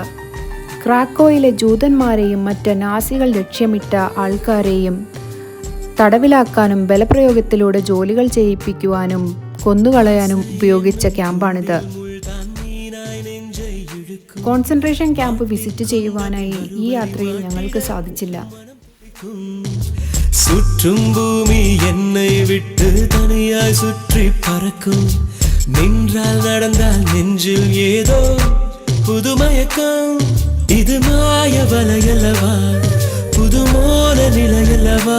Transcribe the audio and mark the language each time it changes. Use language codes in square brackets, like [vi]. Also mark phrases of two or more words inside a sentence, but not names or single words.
[ml] ക്രാക്കോയിലെ ജൂതന്മാരെയും മറ്റ് നാസികൾ ലക്ഷ്യമിട്ട ആൾക്കാരെയും തടവിലാക്കാനും ബലപ്രയോഗത്തിലൂടെ ജോലികൾ ചെയ്യിപ്പിക്കുവാനും കൊന്നുകളയാനും ഉപയോഗിച്ച ക്യാമ്പാണിത്. [en] concentration camp visit [ml] ചെയ്യുവാനായി ഈ യാത്രയിൽ ഞങ്ങൾക്ക് സാധിച്ചില്ല. [ta] சுற்றும் பூமி என்னை விட்டு தனியாய் சுற்றி பறக்கும். நின்றால் நடந்தால் நெஞ்சில் ஏதோ புதுமயக்கம். இது மாய வலையல்லவா, புதுமோன நிலையல்லவா.